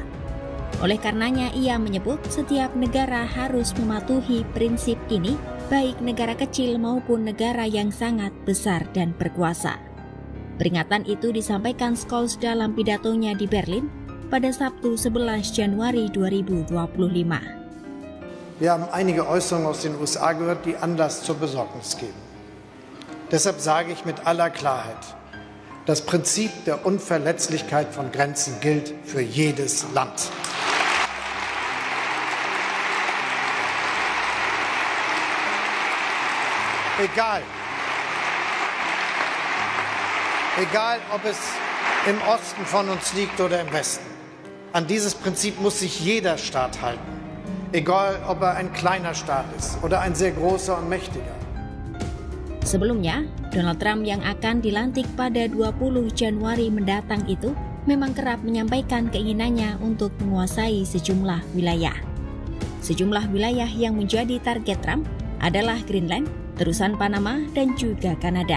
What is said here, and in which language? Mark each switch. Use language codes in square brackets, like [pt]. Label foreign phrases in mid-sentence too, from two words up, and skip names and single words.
[id] Oleh karenanya, ia menyebut setiap negara harus mematuhi prinsip ini, baik negara kecil maupun negara yang sangat besar dan berkuasa. Peringatan itu disampaikan Scholz dalam pidatonya di Berlin pada Sabtu 11 Januari 2025. [de] Wir haben einige Äußerungen aus den USA gehört, die Anlass zur Besorgnis geben. Deshalb sage ich mit aller Klarheit, das Prinzip der Unverletzlichkeit von Grenzen gilt für jedes Land. Egal, ob es im Osten von uns liegt oder im Westen. An dieses Prinzip muss sich jeder Staat halten. Egal, ob er ein kleiner Staat ist oder ein sehr großer und mächtiger. [id] Sebelumnya, Donald Trump yang akan dilantik pada 20 Januari mendatang itu memang kerap menyampaikan keinginannya untuk menguasai sejumlah wilayah. Sejumlah wilayah yang menjadi target Trump adalah Greenland, terusan Panama, dan juga Kanada.